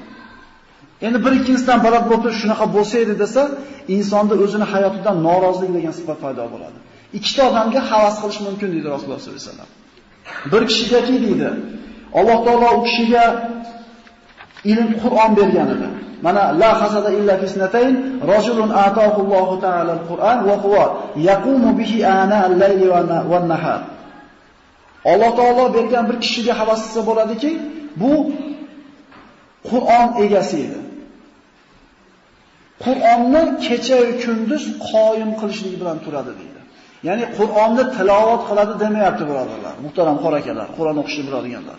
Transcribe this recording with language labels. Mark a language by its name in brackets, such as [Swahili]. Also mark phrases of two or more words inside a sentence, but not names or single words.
[Uzbek] Endi bir ikkinchisidan baland bo'lib shunaqa bo'lsa edi desa, insonda o'zini hayotidan norozilik degan sifat paydo bo'ladi. Ikkita odamga havas qilish mumkin deydi Rasululloh [Arabic] صلى الله عليه وسلم. [Uzbek] Bir kishigaki deydi, Alloh taolo u kishiga ilm Qur'on bergan edi. [Arabic] منا لا حسد إلا في اثنتين رجل آتاه الله تعالى القرآن وهو يقوم به آناء الليل والنهار. [Uzbek] Alloh taolo bergan bir kishiga havas qilsa bo'ladiki, bu Qur'on egasi edi. Qur'onni kecha va kunduz qoyim qilishlik bilan turadi deydi. Ya'ni Qur'onni tilovat qiladi demayapti birodarlar, muhtaram qorakalar, Qur'on o'qishni biladiganlar.